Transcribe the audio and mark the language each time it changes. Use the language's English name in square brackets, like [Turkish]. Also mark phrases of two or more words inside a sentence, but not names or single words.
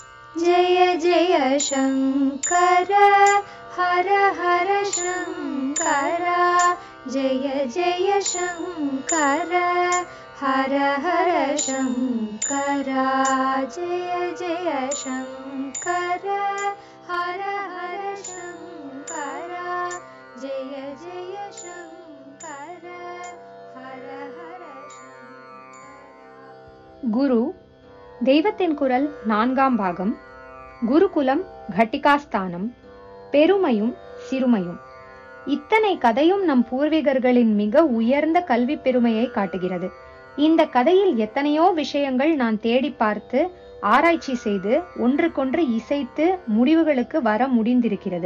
[Sanskrit] जय जय शङ्कर हर हर शङ्कर जय जय शङ्कर हर हर शङ्कर जय जय शङ्कर हर हर शङ्कर जय जय शङ्कर हर हर शङ्कर। [Tamil] குரு தெய்வத்தின் குரல் 4ஆம் பாகம். குருகுலம் கட்டிகாஸ்தானம், பெருமையும் சிறுமையும். இத்தனை கதையும் நம் பூர்வீகர்களின் மிக உயர்ந்த கல்வி பெருமையை காட்டுகிறது. இந்த கதையில் எத்தனையோ விஷயங்கள் நான் தேடி பார்த்து ஆராய்ச்சி செய்து ஒன்றுக்கொன்று இசைத்து முடிவுகளுக்கு வர முடிந்திருக்கிறது.